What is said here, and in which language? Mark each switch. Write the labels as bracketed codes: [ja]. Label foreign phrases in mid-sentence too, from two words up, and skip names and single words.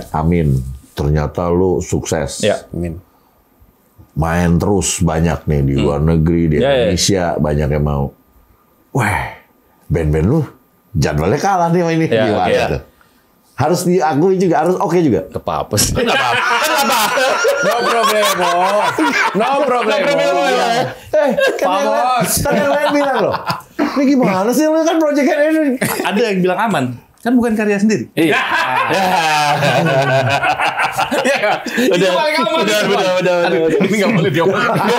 [id] Amin. Ternyata lu sukses. Ya. Amin. Main terus banyak nih di luar negeri, di Indonesia banyak yang mau. Wah, band-band lu jadwalnya kalah nih sama ini. Ya, Gimana oke. tuh? Harus diakui juga, harus oke juga. Kepapes. [es] No problemo. No problemo. [id] Kan yang lain bilang loh. Ini gimana sih lu kan project ini? Ada yang bilang aman. Kan bukan karya sendiri. Iya. Udah. Ini nggak boleh diomongin.